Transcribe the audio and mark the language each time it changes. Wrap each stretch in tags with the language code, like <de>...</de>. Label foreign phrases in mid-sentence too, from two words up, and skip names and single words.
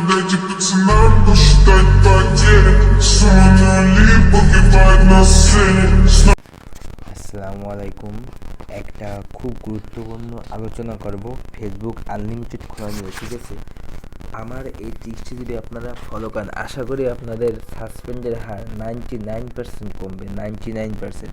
<ru>дайте пацанам посчитать потери. Сумма нули погибает на сцене.</ru> <bn>আসসালামু আলাইকুম। একটা খুব গুরুত্বপূর্ণ আলোচনা করব ফেসবুক আনলিমিটেড খোলা নিয়ে, ঠিক আছে? আমার এই ট্রিক্সটি যদি আপনারা ফলো করেন, আশা করি আপনাদের সাসপেন্ডের হার 99% কমবে, 99%।</bn>